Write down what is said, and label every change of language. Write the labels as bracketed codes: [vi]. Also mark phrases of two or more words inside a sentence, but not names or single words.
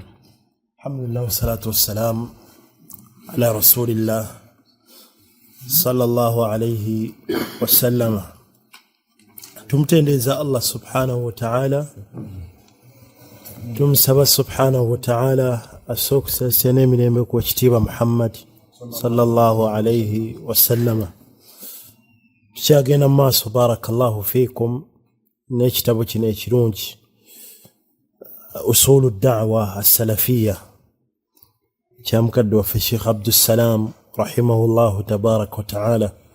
[ar] الحمد لله والصلاة والسلام على رسول الله صلى الله عليه وسلم. [lg] tumtendeza Allah [ar] سبحانه وتعالى, [lg] tumsaba [ar] سبحانه وتعالى [lg] asoksa senemirembe ku kitiibwa Muhammad [ar] صلى الله عليه وسلم. [lg] Tukyagenda maaso, [ar] بارك الله فيكم, [lg] n'ekitabo kino ekirungi usulu da'wa as-salafiyya kya mukadde waffe Sheikh Abdussalam [ar] رحمه الله تبارك وتعالى.